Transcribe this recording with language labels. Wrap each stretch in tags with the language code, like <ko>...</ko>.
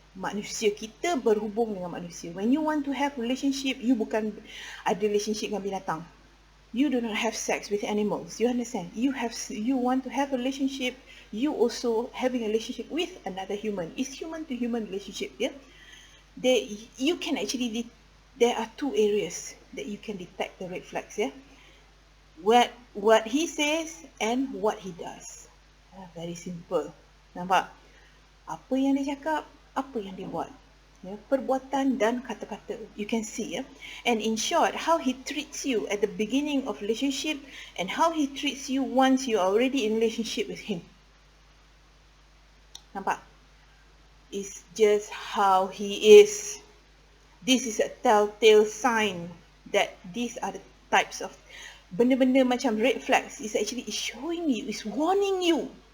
<ms>Manusia kita berhubung dengan manusia.</ms> <en>When you want to have relationship, you</en> <ms>bukan ada</ms> <en>relationship</en> <ms>dengan binatang.</ms> <en>You do not have sex with animals. You understand? You want to have a relationship. You also having a relationship with another human. It's human to human relationship. Yeah. You can actually there are two areas that you can detect the red flags. Yeah. What he says and what he does. Very simple.</en> <ms>Nampak? Apa yang dia cakap, apa yang dia buat. Perbuatan dan kata-kata.</ms> <en>You can see. And in short, how he treats you at the beginning of relationship and how he treats you once you are already in relationship with him.</en> <ms>Nampak?</ms> <en>It's just how he is. This is a telltale sign that these are the types of</en> <ms>benda-benda macam</ms> <en>red flags is actually showing you, is warning you.</en>